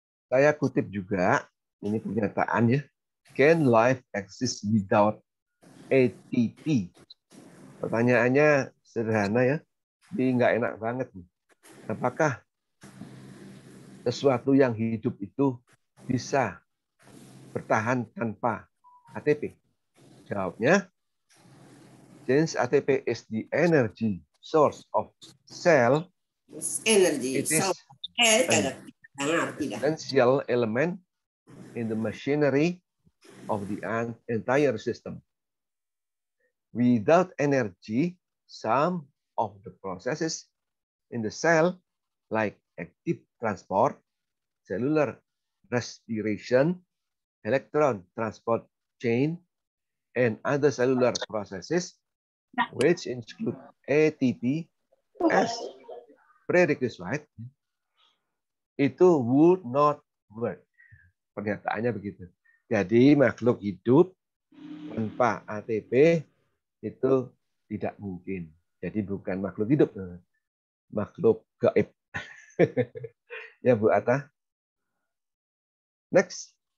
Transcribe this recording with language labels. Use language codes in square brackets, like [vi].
[id] Saya kutip juga, ini pernyataan, ya. [en] Can life exist without ATP? [id] Pertanyaannya sederhana, ya. Ini nggak enak banget. Apakah sesuatu yang hidup itu bisa bertahan tanpa ATP? Jawabnya, [en] since ATP is the energy source of cell, energy. it is an essential element in the machinery of the entire system. Without energy, some of the processes in the cell, like active transport, cellular respiration, electron transport chain, and other cellular processes, which include ATP as prerequisite, [id] itu [en] would not work. [id] Pernyataannya begitu. Jadi makhluk hidup tanpa ATP itu tidak mungkin. Jadi bukan makhluk hidup, makhluk gaib. Ya, Bu Atta. Next.